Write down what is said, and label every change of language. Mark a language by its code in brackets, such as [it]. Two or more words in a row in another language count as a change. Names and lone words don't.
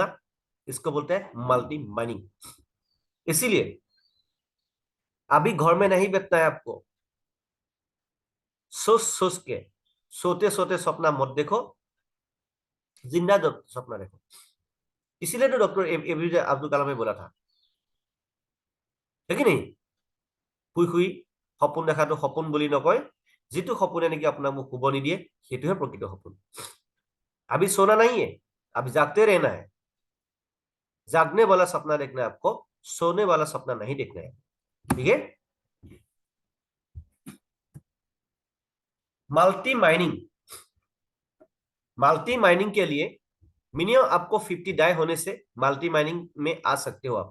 [hi] इसको बोलते हैं [en] multi mining. [hi] इसीलिए अभी घर में नहीं बैठना है आपको. सोच सोच के, सोते सोते सपना मत देखो, जिंदा सपना देखो. इसीलिए तो डॉक्टर एपीजे अब्दुल कलाम ने बोला था, है कि नहीं? [as] শুই শুই সপোন দেখাটো সপোন বুলি নকয়, যিটো সপোনে নেকি আপোনাক মোক শুব নিদিয়ে সেইটোহে প্ৰকৃত সপোন. [hi] अभी सोना नहीं है, अभी जागते रहना है. जागने वाला सपना देखना है आपको, सोने वाला सपना नहीं देखना है. ठीक है? [en] multi mining. multi mining [hi] के लिए मिनिमम आपको 50 डाई होने से [en] multi mining [hi] में आ सकते हो आप.